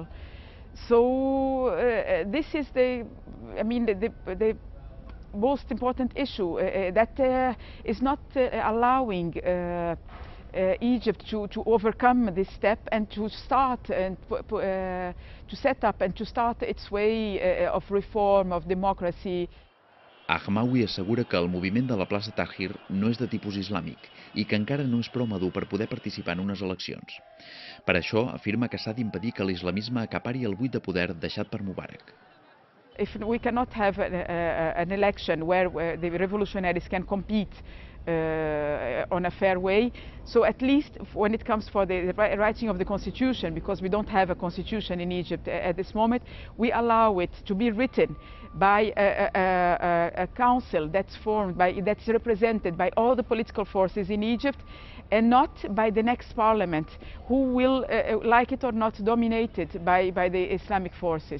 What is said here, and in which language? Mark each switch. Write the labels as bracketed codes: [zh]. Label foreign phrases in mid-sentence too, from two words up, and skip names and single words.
[en] So this is the most important issue that is not allowing Egypt to overcome this step and to start and to set up and to start its way of reform, of democracy. [ca] Ahmawi assegura que el moviment de la plaça Tahrir no és de tipus islàmic i que encara no és prou madur per poder participar en unes eleccions. Per això afirma que s'ha d'impedir que l'islamisme acapari el buit de poder deixat per Mubarak. [en] If we cannot have an election where the revolutionaries can compete on a fair way, so at least when it comes for the writing of the constitution, because we don't have a constitution in Egypt at this moment, we allow it to be written by a council that's that's represented by all the political forces in Egypt, and not by the next parliament, who will, like it or not, dominated by the Islamic forces.